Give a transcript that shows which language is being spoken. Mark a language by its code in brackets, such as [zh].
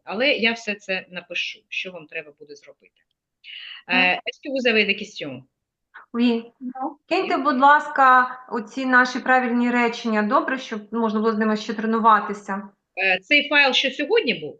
[uk] Але я все це напишу, що вам треба буде зробити. [fr] Est-ce que vous avez des questions? Oui. [uk] Киньте, будь ласка, оці наші правильні речення, добре, щоб можна було з ними ще тренуватися. Цей файл, що сьогодні був?